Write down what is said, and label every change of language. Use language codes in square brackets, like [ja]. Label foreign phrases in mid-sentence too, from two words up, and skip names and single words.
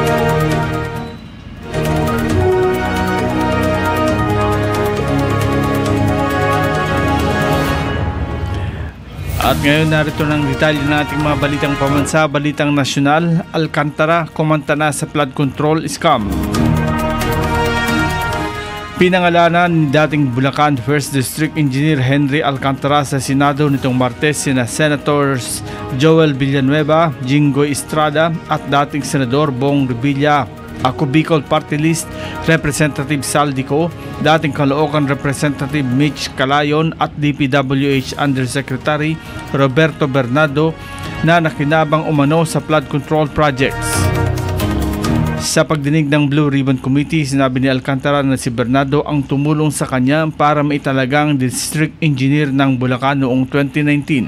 [tl] At ngayon narito ng detalye ng ating mga balitang pambansa, balitang nasyonal. Alcantara kumanta na sa [en] flood control scam. [tl] Pinangalanan ni dating Bulacan 1st District Engineer Henry Alcantara sa Senado nitong Martes sina Senators Joel Villanueva, Jinggoy Estrada at dating Senador Bong Revilla, Ako Bicol Party List Representative Saldico, dating Caloocan Representative Mitch Calayon at DPWH Undersecretary Roberto Bernardo na nakinabang umano sa [en] flood control projects. [tl] Sa pagdinig ng Blue Ribbon Committee, sinabi ni Alcantara na si Bernardo ang tumulong sa kanya para maitalagang [en] District Engineer [tl] ng Bulacan noong 2019.